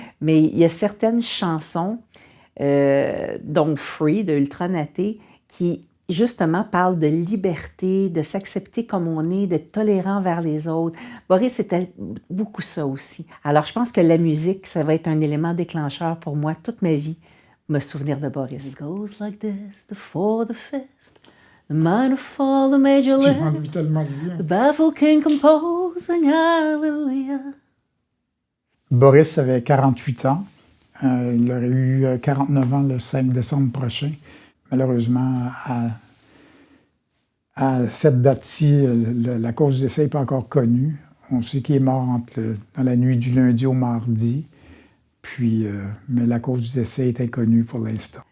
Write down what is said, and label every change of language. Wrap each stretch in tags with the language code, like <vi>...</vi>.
<fr>Mais il y a certaines chansons, dont Free de Ultra Naté, qui justement parlent de liberté, de s'accepter comme on est, d'être tolérant vers les autres. Boris, c'était beaucoup ça aussi. Alors, je pense que la musique, ça va être un élément déclencheur pour moi toute ma vie, me souvenir de Boris.</fr> <en>It goes like this, the fourth, the fifth, the minor fall, the major lift, the baffled king composing hallelujah.</en> <fr>Boris avait 48 ans. Il aurait eu 49 ans le 5 décembre prochain. Malheureusement, à cette date-ci, la cause du décès n'est pas encore connue. On sait qu'il est mort dans la nuit du lundi au mardi, mais la cause du décès est inconnue pour l'instant.</fr>